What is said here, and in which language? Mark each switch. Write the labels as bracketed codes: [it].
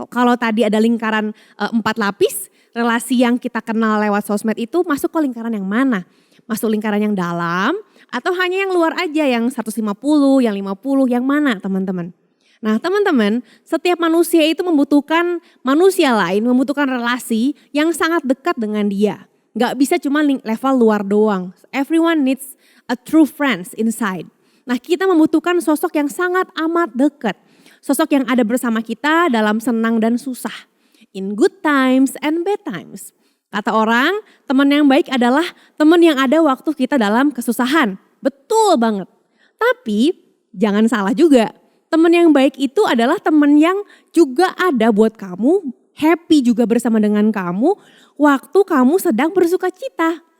[id] Kalau tadi ada lingkaran 4 lapis, relasi yang kita kenal lewat sosmed itu masuk ke lingkaran yang mana? Masuk lingkaran yang dalam atau hanya yang luar aja yang 150, yang 50, yang mana teman-teman? Nah teman-teman, setiap manusia itu membutuhkan manusia lain, membutuhkan relasi yang sangat dekat dengan dia. Gak bisa cuma level luar doang. [en] Everyone needs a true friends inside. [id] Nah kita membutuhkan sosok yang sangat amat dekat. Sosok yang ada bersama kita dalam senang dan susah. [en] In good times and bad times. [id] Kata orang, teman yang baik adalah teman yang ada waktu kita dalam kesusahan. Betul banget. Tapi jangan salah juga. Teman yang baik itu adalah teman yang juga ada buat kamu, happy juga bersama dengan kamu waktu kamu sedang bersuka cita.